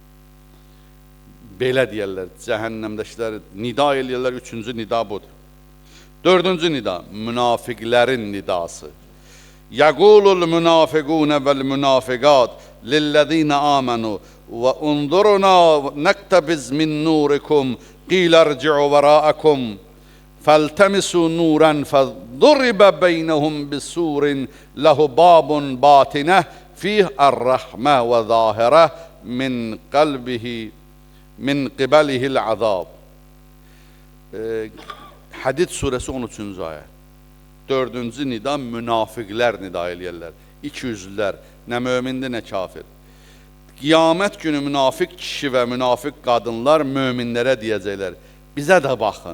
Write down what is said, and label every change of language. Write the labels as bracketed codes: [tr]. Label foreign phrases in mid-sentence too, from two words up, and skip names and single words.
[az] Belə deyərlər, cəhənnəmdəkilər nida eləyərlər, üçüncü nida budur. Dördüncü nida, münafiqlərin nidası. [ar] يقول المنافقون والمنافقات للذين آمنوا انظرونا نقتبس من نوركم قيل ارجعوا وراءكم فَالْتَمِسُوا نُورًا فَضُرِبَ بَيْنَهُمْ بِسُورٍ لَهُ بَابٌ بَاطِنَهُ فِيهِ الرَّحْمَةُ وَظَاهِرُهُ مِنْ قِبَلِهِ الْعَذَابُ. [az] Hədid surəsi 13-cü ayə. Dördüncü nida münafiqlər nida eləyərlər. İkiyüzlülər, nə mömindir, nə kafir. Qiyamət günü münafiq kişi və münafiq qadınlar möminlərə deyəcəklər, bizə də baxın.